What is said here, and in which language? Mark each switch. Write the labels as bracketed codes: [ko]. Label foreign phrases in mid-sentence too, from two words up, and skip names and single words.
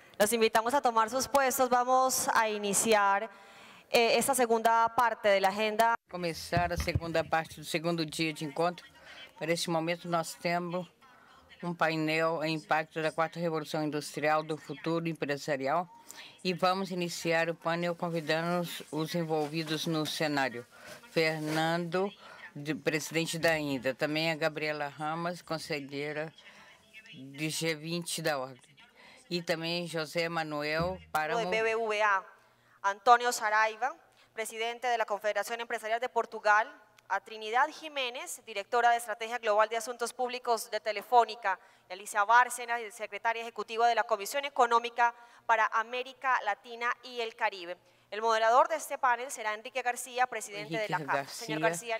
[es] Los invitamos a tomar sus puestos. Vamos a iniciar esta segunda parte de la agenda. [pt] Começar a segunda parte do segundo dia de encontro. Para este momento, nós temos painel Impacto da Quarta Revolução Industrial do Futuro Empresarial e vamos iniciar o painel convidando os envolvidos no cenário. Fernando, presidente da INDA, também a Gabriela Ramos, conselheira de G20 da Ordem, e também José Manuel Páramo, [es] de BBVA, Antonio Saraiva, presidente de la Confederación Empresarial de Portugal, a Trinidad Jiménez, directora de Estrategia Global de Asuntos Públicos de Telefónica, y Alicia Bárcena, secretaria ejecutiva de la Comisión Económica para América Latina y el Caribe. El moderador de este panel será Enrique García, presidente de la CAF. Señor García,